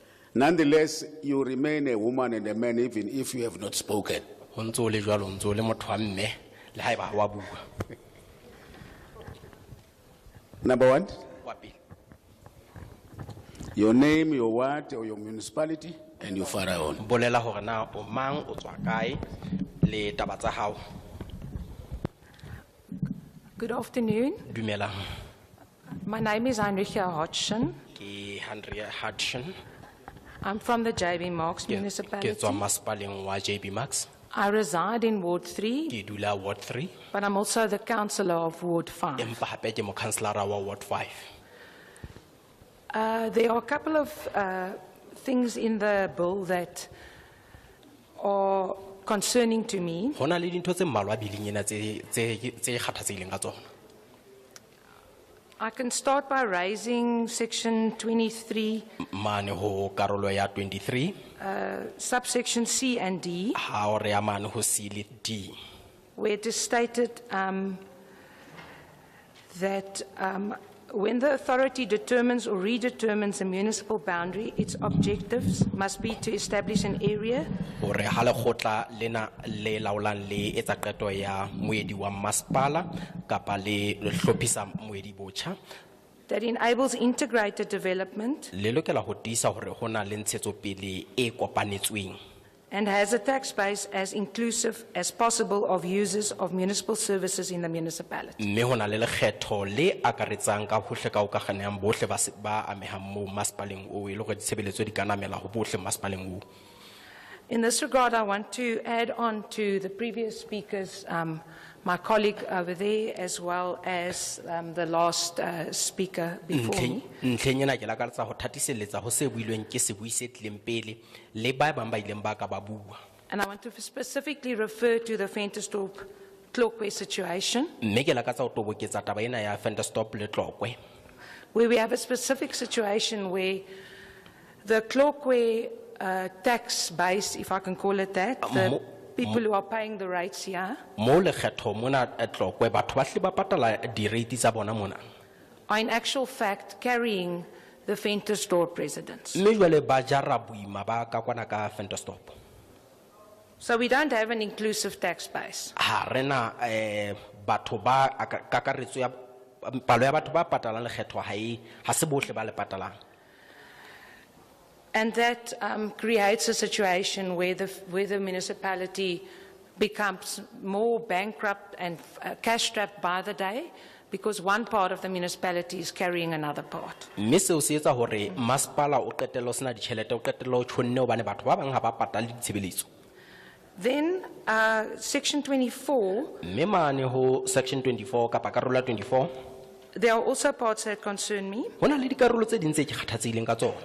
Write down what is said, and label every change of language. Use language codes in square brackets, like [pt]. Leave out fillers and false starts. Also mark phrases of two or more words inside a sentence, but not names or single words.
[en] Nonetheless, you remain a woman and a man even if you have not spoken. [st] Ho ntse o le jwalo, o ntse o le motho wa mme, le haeba ha wa bua. [en] Number one, [st] Wa pele. [en] your name, your ward, or your municipality, and you far on. [st] Bolela hore na o mang, o tswa kae, le taba tsa hao. [en] Good afternoon. [st] Dumelang. [en] My name is Heinricha Hodgson. [st] Ke Henry Hudson. [en] I'm from the JB Marks [st] Ke [en] municipality. [st] tswa masepaleng wa JB Max. [en] I reside in Ward 3, [st] Ke dula Ward 3. [en] but I'm also the councillor of Ward 5. [st] Empa hape ke mokhanselara wa Ward 5. [en] There are a couple of things in the bill that are concerning to me. [st] Hona le dintho tse mmalwa bileng ena tse kgathatsehileng ka tsona. [en] I can start by raising section 23, [st] Mane ho karolo ya 23, [en] subsection C and D, [st] ha o re ya mane ho C le D. [en] where it is stated that when the authority determines or redetermines a municipal boundary, its objectives must be to establish an area [st] Hore ha lekgotla lena le laolang le etsa qeto ya moedi wa masepala kapa le hlophisa moedi botjha, [en] that enables integrated development [st] le lokela ho tiisa hore hona le ntshetsopele e kopanetsweng. [en] and has a tax base as inclusive as possible of users of municipal services in the municipality. [st] Mme hona le lekgetho le akaretsang ka hohle ka hokaganang bohle ba amehang moo masepaleng oo, e le hore ditshebeletso di ka namela ho bohle masepaleng oo. [en] In this regard, I want to add on to the previous speakers, my colleague over there, as well as the last speaker before me. [st] Ntlheng ena ke lakaletsa ho thatiselletsa ho se builweng ke sebui se tlileng pele le ba bang ba ileng ba ka ba bua. [en] And I want to specifically refer to the Ventersdorp Tlokwe situation, [st] Mme ke lakatsa ho toboketsa taba ena ya Ventersdorp le Tlokwe, [en] where we have a specific situation where the Tlokwe tax base, if I can call it that, the people who are paying the rates here, [st] mo lekgetho mona Tlokwe batho ba hle ba patala di-rate tsa bona mona, [en] are in actual fact carrying the Ventersdorp residents. [st] mme jwale ba jara boima ba ka kwana ka Ventersdorp. [en] So we don't have an inclusive tax base. [st] Ha rena batho ba kakaretso ya palo ya batho ba patalang lekgetho ha se bohle ba le patalang. [en] And that creates a situation where the municipality becomes more bankrupt and cash-strapped by the day, because one part of the municipality is carrying another part. [st] Mme seo se etsa hore masepala o qetella o sena ditjhelete, o qetella o tjhonne hobane batho ba bang ha ba patale ditshebeletso. [en] Then section 24, [st] Mme mane ho section 24 kapa karolo ya 24, [en] there are also parts that concern me, [st] hona le dikarolo tse ding tse ke kgathatsehileng ka tsona.